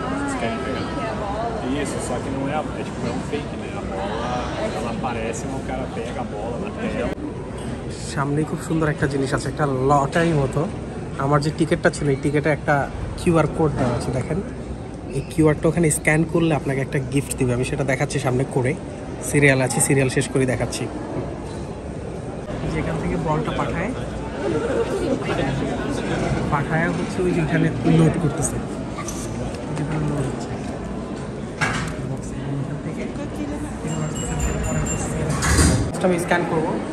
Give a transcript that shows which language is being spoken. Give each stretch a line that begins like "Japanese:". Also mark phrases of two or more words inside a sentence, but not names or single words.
Portuguese: Vocês querem pegar? Isso, só que não é é tipo, é um fake, né? A bola, ela aparece, mas o cara pega a bola na tela.
Bangla: সামনে খুব সুন্দর একটা জিনিস আছে, একটা লটারির মতো। আমার যে টিকিটটা ছিল এই টিকিটে একটা
English: QR code
Bangla: দেওয়া আছে, দেখেন। এই কিউআরটা ওখানে স্ক্যান করলে আপনাকে একটা গিফট দিবে। আমি সেটা দেখাচ্ছি সামনে করে। সিরিয়াল আছে, সিরিয়াল শেষ করে দেখাচ্ছি। যেখান থেকে বলটা পাঠায় হচ্ছে ওই যেখানে লোড করতেছে, লোড হচ্ছে আমি স্ক্যান করবো।